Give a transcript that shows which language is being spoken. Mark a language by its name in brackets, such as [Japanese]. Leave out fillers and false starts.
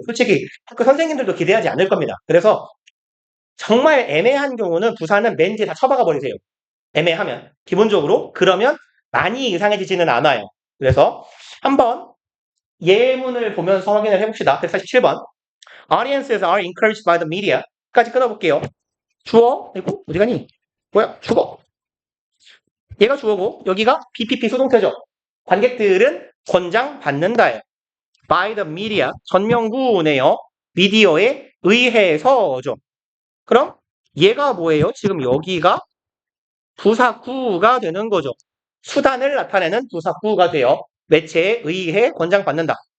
[Korean] 솔직히 학교 선생님들도 기대하지 않을 겁니다. 그래서 정말 애매한 경우는 부사는 맨 뒤에 다 쳐박아 버리세요. 애매하면. 기본적으로. 그러면 많이 이상해지지는 않아요. 그래서 한번 예문을 보면서 확인을 해봅시다. 147번. [English] Audiences are encouraged by the media. [Korean] 까지 끊어볼게요. 주어, 그리고 어디 가니? 뭐야? 주어. 얘가 주어고 여기가 BPP 수동태죠. 관객들은 권장받는다예요. [English] By the media, [Korean] 전명구네요. 미디어에 의해서죠. 그럼 얘가 뭐예요? 지금 여기가 부사구가 되는 거죠. 수단을 나타내는 부사구가 돼요. 매체에 의해 권장받는다.